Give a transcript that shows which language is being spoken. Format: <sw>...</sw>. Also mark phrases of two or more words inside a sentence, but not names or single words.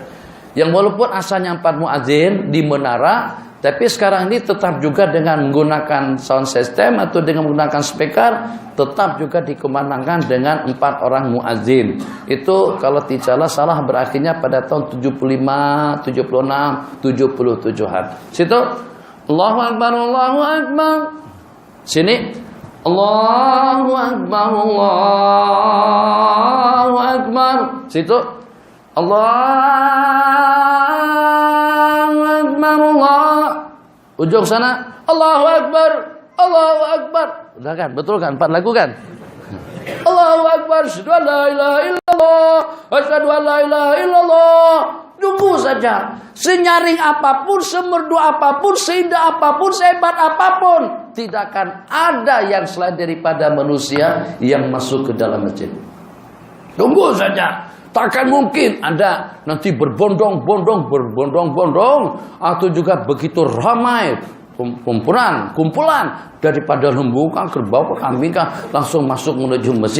<id>Yang walaupun asalnya 4 muadzin di menara, tapi sekarang ini tetap juga dengan menggunakan sound system atau dengan menggunakan speaker, tetap juga dikumandangkan dengan 4 orang muadzin. Itu kalau tidak salah berakhirnya pada tahun 75, 76, 77-an. Situ</id> <ar>الله أكبر، الله أكبر.</ar> <id>Sini</id> <ar>الله أكبر، الله أكبر.</ar> <id>Situ</id> <ar>الله أكبر، الله.</ar> <id>Ujung sana</id> <ar>الله أكبر، الله أكبر.</ar> <id>Udah kan? Betul kan? 4 lagu kan?</id> <ar>الله أكبر، أشهد أن لا إله إلا الله، أشهد أن لا إله إلا الله.</ar> <id>Tunggu saja. Senyaring apapun, semerdu apapun, seindah apapun, sehebat apapun, tidak akan ada yang selain daripada manusia yang masuk ke dalam masjid. Tunggu saja. Takkan mungkin ada nanti berbondong-bondong atau juga begitu ramai kumpulan daripada lembu kah, kerbau kah, kambing kah langsung masuk menuju masjid.</id>